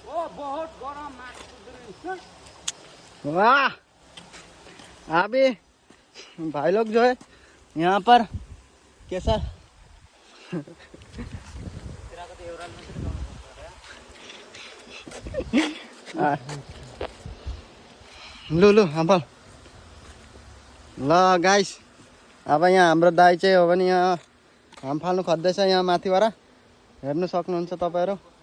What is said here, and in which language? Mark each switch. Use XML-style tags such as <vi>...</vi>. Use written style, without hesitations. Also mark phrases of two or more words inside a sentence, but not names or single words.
<hi>बहुत गरम वाह अभी भाई लोग जो है यहाँ पर कैसा</hi> <ne>लु लु अब ल गाइस अब यहाँ हाम्रो दाइ चाहिँ हो भने यहाँ हाम फाल्नु खोज्दैछ यहाँ माथिबाट हेर्नु सक्नुहुन्छ तपाईँहरू</ne>